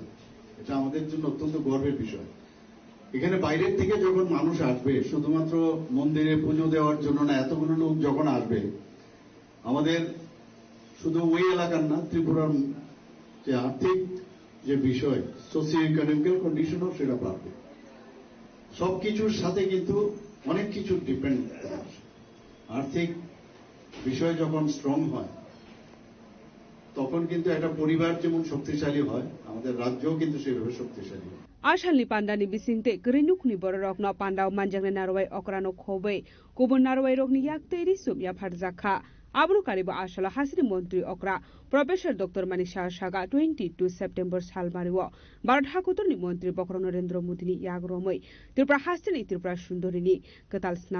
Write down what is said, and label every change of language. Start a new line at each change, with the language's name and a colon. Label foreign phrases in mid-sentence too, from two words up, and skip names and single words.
Bangla: এটা আমাদের জন্য অত্যন্ত গর্বের বিষয়। এখানে বাইরের থেকে যখন মানুষ আসবে, শুধুমাত্র মন্দিরে পুজো দেওয়ার জন্য না, এতগুলো লোক যখন আসবে, আমাদের শুধু ওই এলাকার না, ত্রিপুরার যে আর্থিক যে বিষয়,
English: socio economical condition
Bangla: সেটা বাড়বে। সবকিছুর সাথে কিন্তু অনেক কিছু ডিপেন্ড। আর্থিক বিষয় যখন স্ট্রং হয় তখন কিন্তু একটা পরিবার যেমন শক্তিশালী হয়, আমাদের রাজ্যও কিন্তু সেভাবে শক্তিশালী হয়।
Kok Borok: Ashalni pandani bisingte grenukni bororokno pandao manjangne narwai okrano khobe kubun narwai rokni yakteri sumya pharjakha abru karibo ashala hasri mantri okra Professor Dr. Manik Saha 22 September salmariwo Bharat Hakutorni mantri Bokro Narendra Modini yagromoi Tripura hasri Tripura sundorini ketal snam